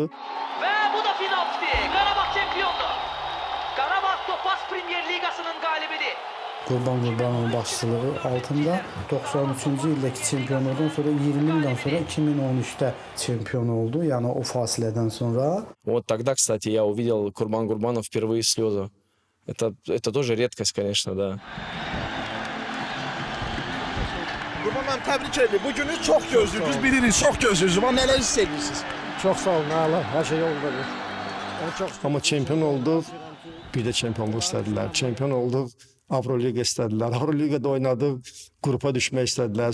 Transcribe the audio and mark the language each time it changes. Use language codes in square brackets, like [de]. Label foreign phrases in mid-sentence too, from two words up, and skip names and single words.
[az] Və bu da finalistdir. Qarabağ çempiondur. Qarabağ Topaz Premyer Liqasının qalibidir. Qurban Qurbanovun başçılığı altında 93-cü ildəki çempionluqdan sonra 20 ildən sonra 2013-də çempion oldu. Yəni o fasilədən sonra. [ru] Вот тогда, кстати, я увидел Курбан Гурбанов впервые слезы. Это тоже редкость, конечно, да. [az] Qurban mənim təbrik edirəm. Bu günü çox gözləyirsiniz, bilirsiniz, çox gözləyirsiniz. Amma nələr hiss edirsiniz? Çox sağ olun, Allah, hər şey yolundadır. Amma çempion olduq, bir də çempionluq istədilər. Çempion olduq, Avroliqa istədilər. Avroliqada oynadıq, qrupa düşmək istədilər.